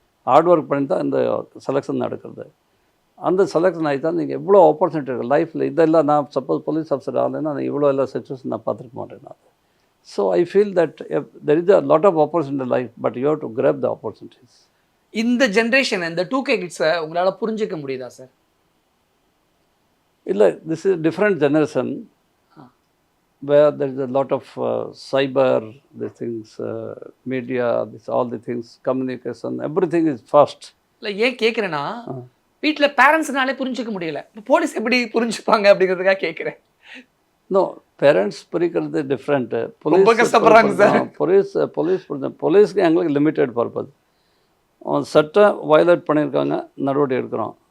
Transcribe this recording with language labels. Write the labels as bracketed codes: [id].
[ta] Hard work பண்ணி தான் இந்த செலெக்ஷன் நடக்கிறது. அந்த செலெக்ஷன் ஆகி தான் நீங்கள் எவ்வளோ ஆப்பர்ச்சுனிட்டி இருக்குது லைஃப்பில். இதெல்லாம் நான் சப்போஸ் போலீஸ் ஆஃபீஸர் ஆகலைன்னா நான் இவ்வளோ எல்லாம் சுச்சுவேஷன் நான் பார்த்துருக்க மாட்டேன் நான். [en] So I feel that there is a lot of opportunity life, but you have to grab the opportunities. [ta] இந்த ஜென்ரேஷன், இந்த 2K கிட்ஸை உங்களால் புரிஞ்சிக்க முடியுதா சார்? [en] இல்லை, this is different generation where there is a lot of cyber, the things, media, this all the things, communication, everything is fast. [ta] இல்லை ஏன் கேட்குறேன்னா, வீட்டில் பேரண்ட்ஸ்னாலே புரிஞ்சிக்க முடியல, போலீஸ் எப்படி புரிஞ்சுப்பாங்க அப்படிங்கிறதுக்காக கேட்குறேன். No, parents புரிக்கிறது different. ரொம்ப கஷ்டப்படுறாங்க சார். போலீஸ்க்கு எங்களுக்கு லிமிட்டட் பர்பஸ். சட்டம் வயலேட் பண்ணியிருக்காங்க, நடவடிக்கை எடுக்கிறோம்.